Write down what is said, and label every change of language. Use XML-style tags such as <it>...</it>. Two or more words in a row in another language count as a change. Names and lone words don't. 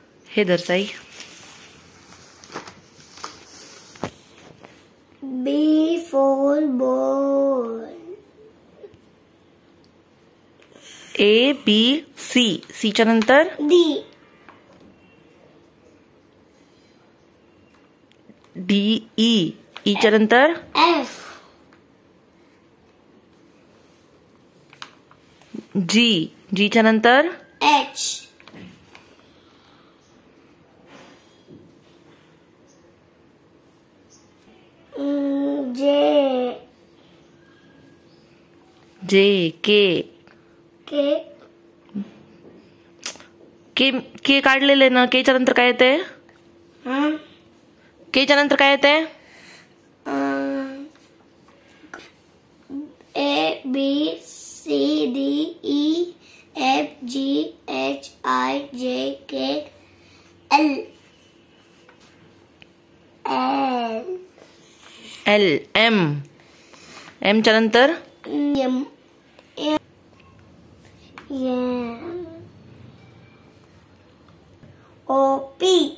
<mr>हे धर साई.</mr> <en>B for ball. A B C.</en> <mr>C च्या नंतर</mr> <en>D. D E.</en> <mr>E च्या नंतर</mr> <en>F. G.</en> <mr>G च्या नंतर</mr> <en>H. J. J K. K.</en> <mr>K काढलेले ना. K च्या नंतर काय येते? K च्या नंतर काय येते?</mr> <en>A B C D E F G H I J K L L M.</en> <mr>M च्या नंतर</mr> <en>M O P</en>